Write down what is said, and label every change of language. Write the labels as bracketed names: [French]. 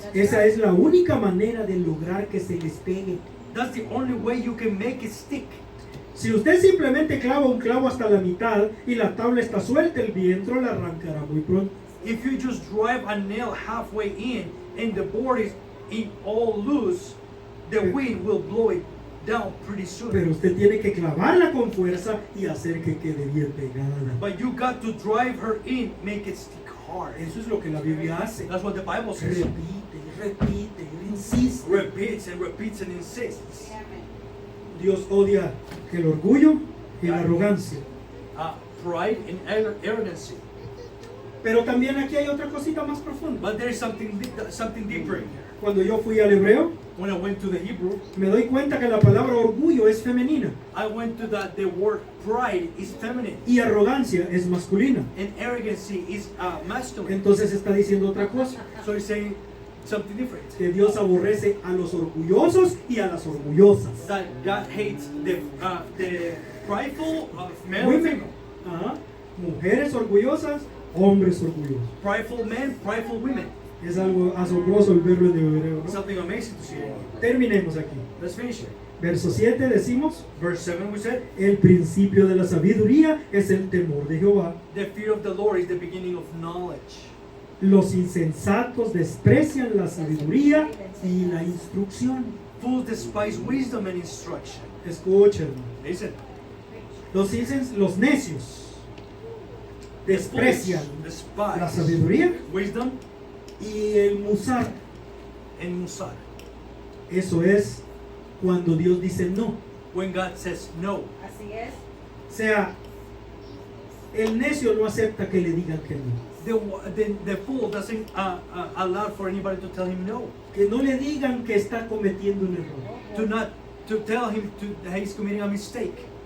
[Spanish] Esa es la única manera de lograr que se les pegue. [English] That's the only way you can make it stick. [Spanish] Si usted simplemente clava un clavo hasta la mitad y la tabla está suelta, el viento la arrancará muy pronto. [English] If you just drive a nail halfway in and the board is all loose, the wind will blow it down pretty soon. [Spanish] Pero usted tiene que clavarla con fuerza y hacer que quede bien pegada. [English] But you got to drive her in, make it stick hard. [Spanish] Eso es lo que la Biblia hace. [English] That's what the Bible says. [Spanish] Repite, insiste. [English] Repeats and repeats and insists. [Spanish] Dios odia el orgullo y la arrogancia. [English] Pride and arrogancy. [Spanish] Pero también aquí hay otra cosita más profunda. [English] But there is something deeper in here. [Spanish] Cuando yo fui al hebreo, [English] When I went to the Hebrew, [Spanish] me doy cuenta que la palabra orgullo es femenina [English] I went to that the word pride is feminine [Spanish] y arrogancia es masculina. [English] and arrogancy is masculine. [Spanish] Entonces está diciendo otra cosa, [English] So he's saying something different. [Spanish] que Dios aborrece a los orgullosos y a las orgullosas. [English] That God hates the prideful male and Women. female. Ajá. [Spanish] Mujeres orgullosas, hombres orgullosos. [English] Prideful men, prideful women. [Spanish] Es algo asombroso el verlo en hebreo, ¿no? [English] Something amazing to see. [Spanish] Terminemos aquí. [English] Let's finish it. [Spanish] Verso 7 decimos, [English] Verse 7 we said, [Spanish] el principio de la sabiduría es el temor de Jehová. [English] the fear of the Lord is the beginning of knowledge. [Spanish] Los insensatos desprecian la sabiduría y la instrucción. [English] Fools despise wisdom and instruction. [Spanish] Escuchen, [English] Listen. [Spanish] los necios desprecian [English] Despise [Spanish] la sabiduría [English] wisdom [Spanish] y el musar. [English] and musar. [Spanish] Eso es cuando Dios dice no. [English] When God says no. [Spanish] Así es. O sea, el necio no acepta que le digan que no. [English] The fool doesn't allow for anybody to tell him no. [Spanish] Que no le digan que está cometiendo un error. [English] To tell him that he's committing a mistake.